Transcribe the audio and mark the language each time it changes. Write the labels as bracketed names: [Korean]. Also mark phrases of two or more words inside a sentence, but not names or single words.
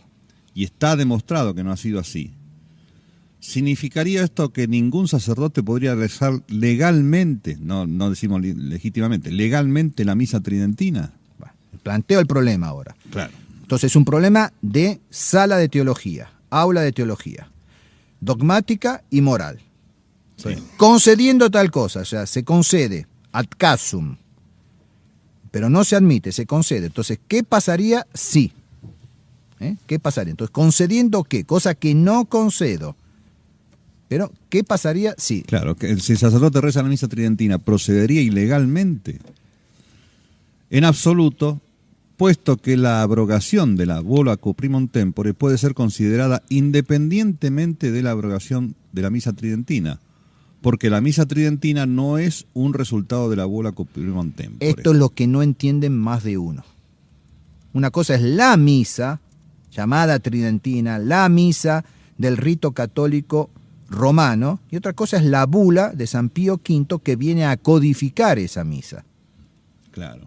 [Spanish] Y está demostrado que no ha sido así. ¿Significaría esto que ningún sacerdote podría rezar legalmente, no decimos legítimamente, legalmente la misa tridentina? Bueno, planteo el problema ahora. Claro. Entonces es un problema de sala de teología, aula de teología, dogmática y moral. Sí. Concediendo tal cosa, o sea, se concede [Latin] ad casum, [Spanish] pero no se admite, se concede. Entonces, ¿qué pasaría si ¿Qué pasaría? Entonces, ¿concediendo qué? Cosa que no concedo. Pero, ¿qué pasaría si? Claro, que si el sacerdote reza la misa tridentina, ¿procedería ilegalmente? En absoluto, puesto que la abrogación de la bula cuprimum tempore puede ser considerada independientemente de la abrogación de la misa tridentina, porque la misa tridentina no es un resultado de la bula cuprimum tempore. Esto es lo que no entienden más de uno. Una cosa es la misa, llamada tridentina, la misa del rito católico romano, y otra cosa es la bula de San Pío V que viene a codificar esa misa. Claro.